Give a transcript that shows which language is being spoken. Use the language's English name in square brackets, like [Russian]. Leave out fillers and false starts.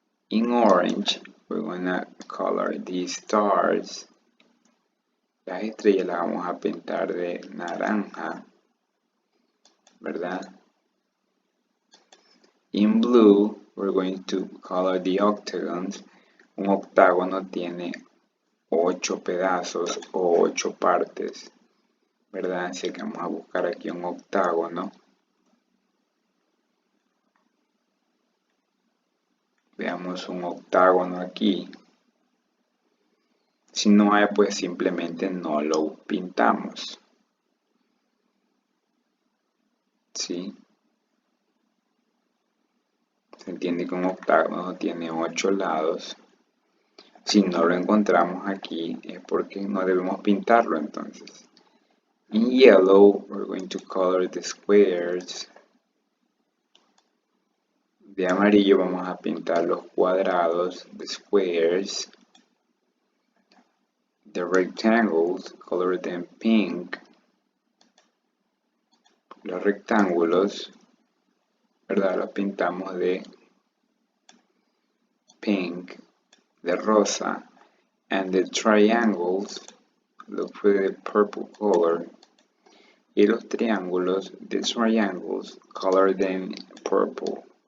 [English] In orange, we're gonna color these stars. [Spanish] Las estrellas las vamos a pintar de naranja, ¿verdad? [English] In blue, we're going to color the octagons. [Spanish] Un octágono tiene 8 pedazos o 8 partes, ¿verdad? Así que vamos a buscar aquí un octágono. Veamos un octágono aquí. Si no hay, pues simplemente no lo pintamos. ¿Sí? Se entiende que un octágono tiene 8 lados. Si no lo encontramos aquí es porque no debemos pintarlo entonces. [English] In yellow, we're going to color the squares. [Spanish] De amarillo vamos a pintar los cuadrados, [English] the squares. The rectangles, color them pink. [Spanish] Los rectángulos, ¿verdad? Los pintamos de pink, de rosa. [English] And the triangles, look for the purple color. [Spanish] Y los triángulos, [English] the triangles, color them purple.